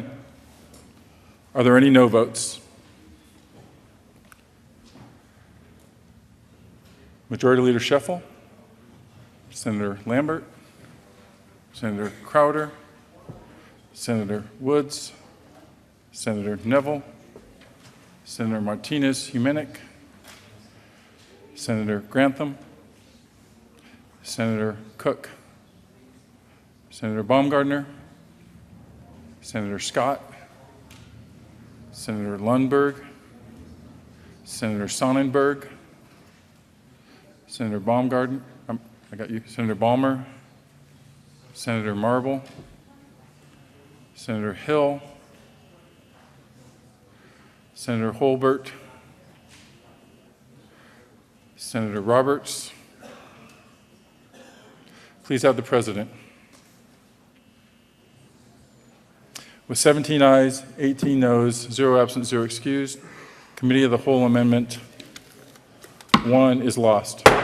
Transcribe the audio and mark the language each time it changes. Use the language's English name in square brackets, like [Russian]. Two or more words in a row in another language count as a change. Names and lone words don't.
[English] Are there any no votes? Majority Leader Scheffel, Senator Lambert, Senator Crowder, Senator Woods, Senator Neville, Senator Martinez-Humenick, Senator Grantham, Senator Cook, Senator Baumgardner, Senator Scott, Senator Lundberg, Senator Sonnenberg, Senator Baumgarten, I got you, Senator Balmer, Senator Marble, Senator Hill, Senator Holbert, Senator Roberts. Please have the President. With 17 ayes, 18 noes, 0 absent, 0 excused, Committee of the Whole Amendment 1 is lost.